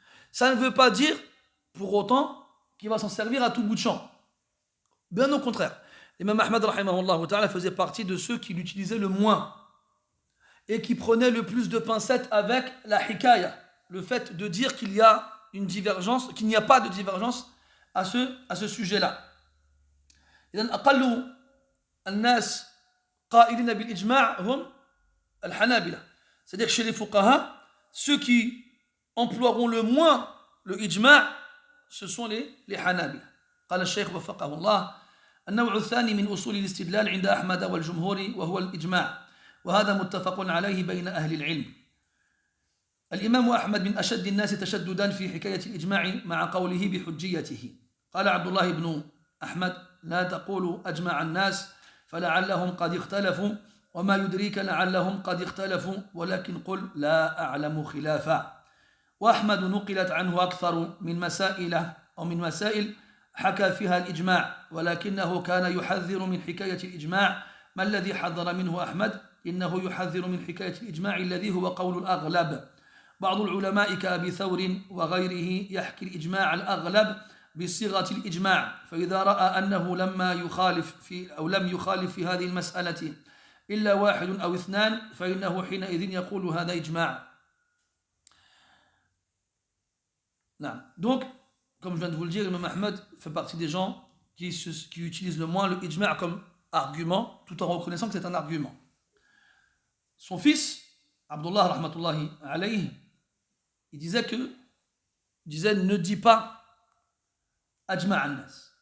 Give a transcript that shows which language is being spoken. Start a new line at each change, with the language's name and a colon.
French: Ça ne veut pas dire, pour autant, qu'il va s'en servir à tout bout de champ. Bien au contraire. L'imam Ahmed, rahimahullah ta'ala, faisait partie de ceux qui l'utilisaient le moins et qui prenaient le plus de pincettes avec la hikaya. Le fait de dire qu'il y a une divergence, qu'il n'y a pas de divergence à ce sujet-là.
Arabic: إذن أقل الناس قائلين بالإجماع هم الحنابلة.
French: C'est-à-dire que chez les fuqaha, ceux qui emploieront le moins le ijma' ce sont les hanabila.
Arabic: قال الشيخ وفقه الله النوع الثاني من أصول الاستدلال عند أحمد والجمهور وهو الإجماع وهذا متفق عليه بين أهل العلم. الإمام أحمد من أشد الناس تشددا في حكاية الإجماع مع قوله بحجيته. قال عبد الله بن أحمد لا تقولوا أجمع الناس فلعلهم قد اختلفوا وما يدريك لعلهم قد اختلفوا ولكن قل لا أعلم خلافا. وأحمد نقلت عنه أكثر من مسائل حكى فيها الإجماع ولكنه كان يحذر من حكاية الإجماع. ما الذي حذر منه أحمد؟ إنه يحذر من حكاية الإجماع الذي هو قول الأغلب. بعض العلماء كأبي ثور وغيره يحكي الإجماع الأغلب بصيغة الإجماع فإذا رأى أنه لم يخالف في هذه المسألة إلا واحد أو اثنان فإنه حينئذ يقول هذا إجماع.
French: Donc, comme je viens de vous le dire, Imam Ahmed fait partie des gens qui utilisent le moins le ijma' comme argument, tout en reconnaissant que c'est un argument. Son fils, Abdullah rahmatullahi alayhi, il disait ne dis pas
Arabic: ajma' an-nas.